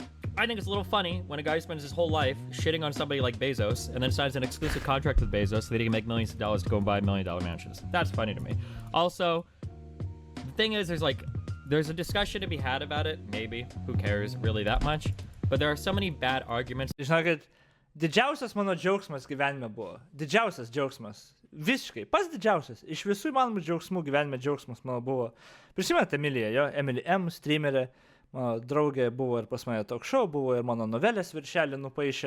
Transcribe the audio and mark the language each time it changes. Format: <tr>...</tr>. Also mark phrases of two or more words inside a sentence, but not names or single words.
<en>I think it's a little funny when a guy spends his whole life shitting on somebody like Bezos and then signs an exclusive contract with Bezos so that he can make millions of dollars to go and buy $1 million mansions. That's funny to me. Also, the thing is, there's a discussion to be had about it. Maybe. Who cares really that much? But there are so many bad arguments.</en> <lt>Žinokit, didžiausias mano džiaugsmas gyvenime buvo. Didžiausias džiaugsmas. Visiškai. Pats didžiausias. Iš visų įmanomų džiaugsmų gyvenime džiaugsmas mano buvo. Prisimenate Emiliją, jo? Emily M, streamerė. Mano draugė buvo ir pas mane</lt> <en>talk show,</en> <lt>buvo ir mano novelės viršelį nupaišė.</lt>